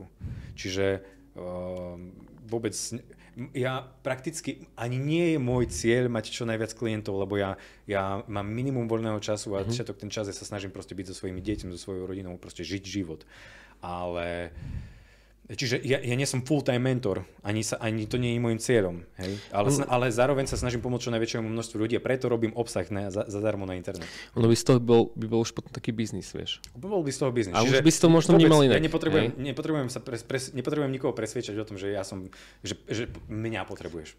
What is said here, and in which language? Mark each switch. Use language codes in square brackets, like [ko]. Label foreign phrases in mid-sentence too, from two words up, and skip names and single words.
[sk] Čiže vôbec, ja prakticky ani nie je môj cieľ mať čo najviac klientov, lebo ja mám minimum voľného času a všetok ten čas ja sa snažím proste byť so svojimi deťmi, so svojou rodinou, proste žiť život. Ale čiže ja nie som [en] full-time mentor, [sk] ani to nie je môjim cieľom, hej? Ale zároveň sa snažím pomôcť čo najväčšiemu množstvu ľudí a preto robím obsah zadarmo na internet. Ono by z toho by bol už potom taký biznis, vieš. Bol by z toho biznis. A už by si to možno vnímal inak. Ja nepotrebujem nikoho presviečať o tom, že že mňa potrebuješ.